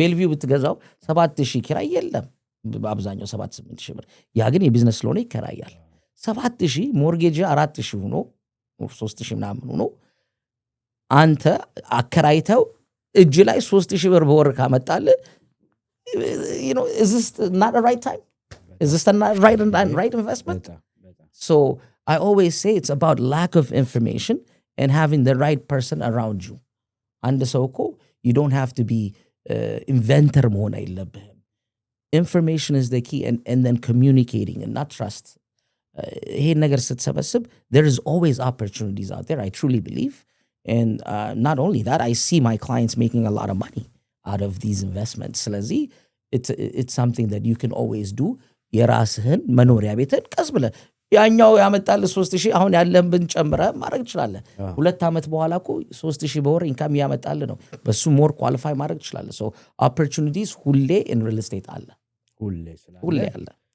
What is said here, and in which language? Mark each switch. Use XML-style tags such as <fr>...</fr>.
<am>ቤልቪው ብትገዛው 7,000 ኪራይ የለም በአብዛኛው 7-8,000 ብር። ያ ግን የቢዝነስ ስለሆነ ይከራያል። 7,000 ሞርጌጅ 4,000 ሆኖ 3,000 ምናምን ሆኖ አንተ አከራይተው እጅ ላይ 3,000 ብር በወር ካመጣልህ</am> <en>is this not a right time? Is this not right investment? So I always say it's about lack of information and having the right person around you.</en> <am>አንድ ሰው እኮ</am> <en>you don't have to be inventor</en> <am>መሆን አይለብህም።</am> <en>Information is the key and then communicating and not trust.</en> <am>ይሄን ነገር ስትሰበስብ</am> <en>there is always opportunities out there, I truly believe. And not only that, I see my clients making a lot of money out of these investments. ስለዚህ it's something that you can always do.</en> <am>የራስህን መኖሪያ ቤትን ቀስ ብለህ ያኛው ያመጣልህ 3,000 አሁን ያለህን ብንጨምረህ ማድረግ ትችላለህ። 2 ዓመት በኋላ እኮ 3,000 በወር ኢንካም ያመጣልህ ነው። በሱ ሞር ኳሊፋይ ማድረግ ትችላለህ።</am> <en>so opportunities</en> <am>ሁሌ</am> <en>in real estate</en> <am>አለ፣ ሁሌ አለ።</am>